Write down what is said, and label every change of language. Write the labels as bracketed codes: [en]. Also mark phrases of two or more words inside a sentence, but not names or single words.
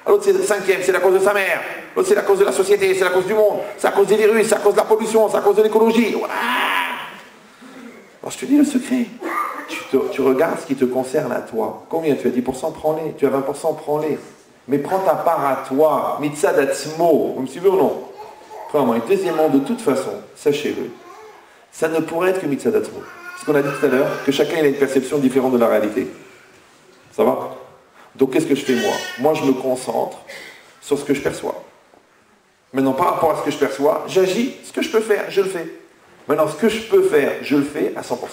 [fr] L'autre c'est le cinquième, c'est la cause de sa mère. L'autre c'est la cause de la société, c'est la cause du monde, c'est la cause des virus, c'est la cause de la pollution, c'est la cause de l'écologie. Alors je te dis le secret. Tu regardes ce qui te concerne à toi. Combien tu as 10%, prends-les. Tu as 20%, prends-les. Mais prends ta part à toi. [he] מצד עצמו. [fr] Vous me suivez ou non? Premièrement. Et deuxièmement, de toute façon, sachez-le, ça ne pourrait être que [he] מצד עצמו. [fr] Ce qu'on a dit tout à l'heure, que chacun il a une perception différente de la réalité. Ça va? Donc qu'est-ce que je fais moi? Moi je me concentre sur ce que je perçois. Maintenant par rapport à ce que je perçois, j'agis, ce que je peux faire, je le fais. Maintenant ce que je peux faire, je le fais à 100%.